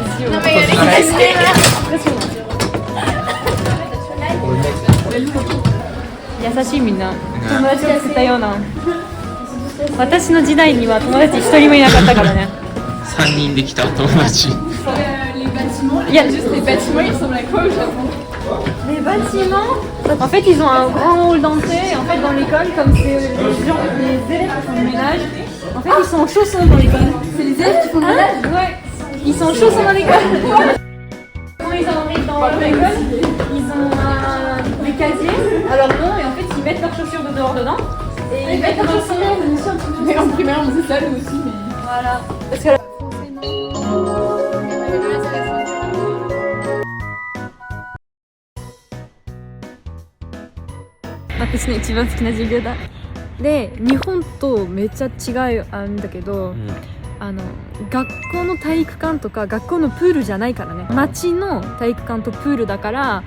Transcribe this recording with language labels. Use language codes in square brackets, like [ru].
[fr] Non mais il y a [ja] 優しいみんな友達がしてたような私の時代には友達一人もいなかったからね 3人できたお友達。 [fr] Il y a juste les bâtiments, ils ressemblent à quoi au Japon? Les bâtiments, en fait ils ont un grand hall d'entrée et en fait dans l'école comme c'est les élèves qui font le ménage, en fait ils sont en chaussons dans l'école. C'est les élèves qui font le ménage? Ouais, ils sont en chaussons dans l'école. Quand ils arrivent dans l'école, ils ont des casiers à leur nom et en fait ils mettent leurs chaussures de dehors dedans et ils mettent leurs chaussures. Mais en primaire on faisait ça nous aussi mais... Voilà. Parce que [ja] 私の一番好きな授業だ。で日本とめっちゃ違うんだけど、学校の体育館とか学校のプールじゃないからね、町の体育館とプールだから